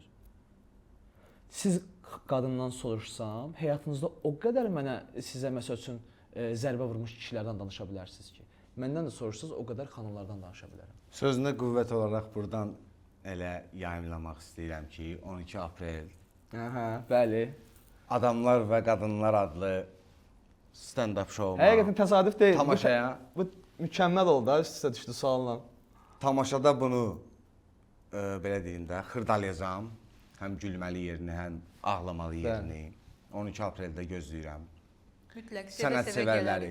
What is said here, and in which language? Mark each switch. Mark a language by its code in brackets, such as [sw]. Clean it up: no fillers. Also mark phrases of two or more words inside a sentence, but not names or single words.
[az] Siz qadından soruşsam, həyatınızda o qədər mənə sizə məsəl üçün zərbə vurmuş kişilərdən danışa bilərsiniz ki, məndən də soruşsanız o qədər xanımlardan danışa bilərəm. Sözünə qüvvət olaraq buradan elə yayımlamaq istəyirəm ki, 12 aprel Bəli. Adamlar və Qadınlar adlı [en] stand-up show- [az] ma. Həqiqətən təsadüf deyil. Tamaşaya. Bu mükəmməl oldu da, üst-üstə düşdü sualla. Tamaşada bunu belə deyim də, xırdalayacağam. Həm gülməli yerini, həm ağlamalı yerini. 12 apreldə gözləyirəm. Mütləq Sənətsevərləri.